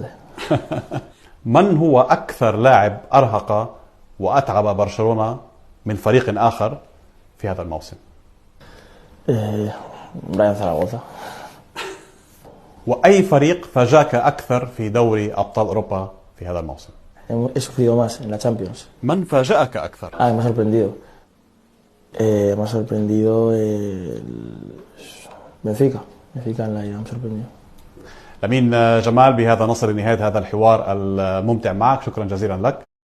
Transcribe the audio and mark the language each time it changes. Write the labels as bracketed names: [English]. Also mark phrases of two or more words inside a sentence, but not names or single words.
[Arabic] من هو أكثر لاعب أرهق وأتعب برشلونة من فريق آخر في هذا الموسم؟ براين زاراغوسا. وأي فريق فاجأك أكثر في دوري أبطال أوروبا في هذا الموسم؟ [Spanish] He sufrido más en la Champions. [Arabic] من فاجأك أكثر؟ [Spanish] Me ha sorprendido. Me ha sorprendido Benfica. Benfica en la ida me ha sorprendido. [Arabic] لامين جمال، بهذا نصل لنهاية هذا الحوار الممتع معك. شكرا جزيلا لك.